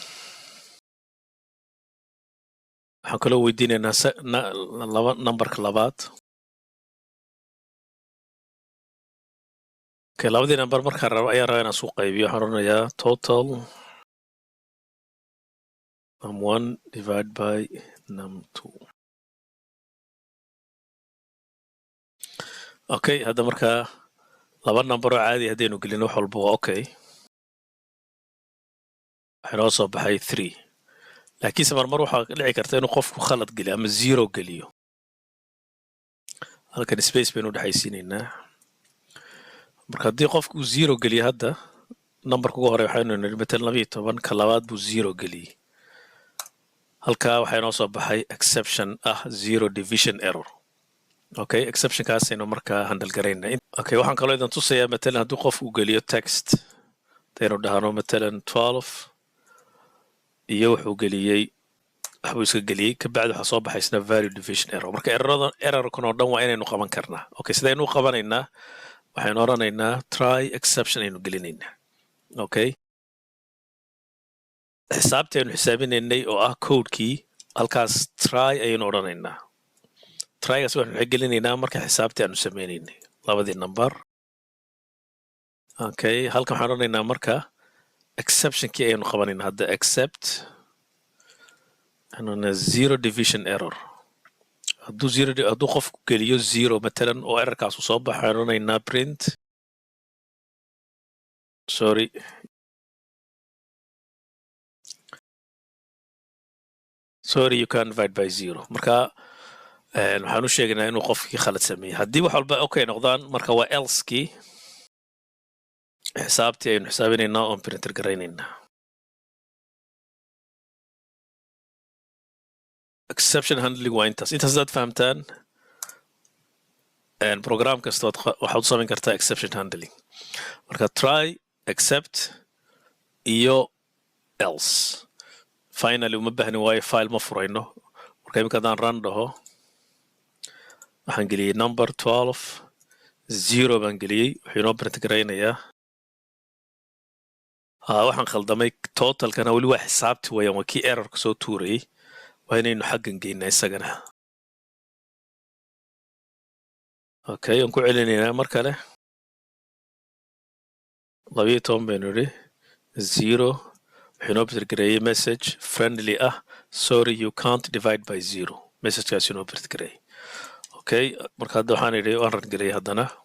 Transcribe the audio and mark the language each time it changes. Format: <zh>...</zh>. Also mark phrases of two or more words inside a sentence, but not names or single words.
<so>waxaan kaloo weydiinaynaa numberka labaad okay labadii number markaan rabo ayaan rabaa inaan isku qaybiyo waxaan oranayaa total</so> <en>num1 divide by num2</en> <so>okay hadda markaa laba number oo caadi haddaynu gelino wax walba waa okay waxaa inoo soo baxay 3 laakiinse marmar waxaa dhici karta inuu qofku khalad geliyo ama 0 geliyo halkan space baynu dhexaysiinaynaa marka haddii qofku 0 geliyo hadda numberka ugu hore waxaynu nidhi matalan 12 ka labaad buu 0 geliyey halkaa waxaa inoo soo baxay exception ah</so> <en>0 division error</en> <so>okay exceptionkaasaynu markaa handle garaynaa okay waxaan kaloo idan tusayaa matalan haddii qofku geliyo text hadaynu dhahno matalan 12 iyo wuxuu geliyey waxbuu iska geliyey kabacdi waxaa soo baxaysna</so> <en>value division error</en> <so>marka errorkan oo dhan waa inaynu qaban karnaa okay sidaynu u qabanaynaa waxaynu oranaynaa</so> <en>try exception</en> <so>aynu gelinaynaa okay xisaabtii aynu xisaabinaynay oo ah codekii halkaas try ayaynu oranaynaa trygaas waxaynu gelinaynaa marka xisaabtii aanu sameynaynay labadii number okay halkan waxaan oranaynaa marka exceptionkii ayaynu qabanaynaa hadda except anona</so> <en>0 division error</en> <so>hadduu qofku geliyo 0 matalan oo errorkaas uu soo baxo waxaan oranaynaa print</so> <en>sorry you can't divide by 0</en> <so>marka waxaan u sheegaynaa inuu qofkii khalad sameeyey haddii wax walba okay noqdaan marka waa elsekii xisaabtii aynu xisaabinaynaa oon printer garaynaynaa</so> <en>exception handling</en> <so>waa intaas haddaad fahamtaan program kasta waxaad u samayn kartaa</so> <en>exception handling</en> <so>marka</so> <en>try accept</en> <so>iyo else finally uma baahni waayo file ma furayno marka imika haddaan run dhaho waxaan geliyey number 12 0 baan geliyey wuxuu inoo print garaynayaa waxaan khaldamay totalkana weli waa xisaabti weeyaan waa kii errorka soo tuurayey waa inaynu xaggan geynaa isagana okay aan ku celinaynaa mar kale 12 baynu idhi 0 wuxuu inoo print gareeyey</so> <en>message friendly</en> <so>ah</so> <en>sorry you can't divide by 0</en> <so>messagekaas inoo print gareeyey okay marka hadda waxaan idhi waan ran geliyey haddana</so>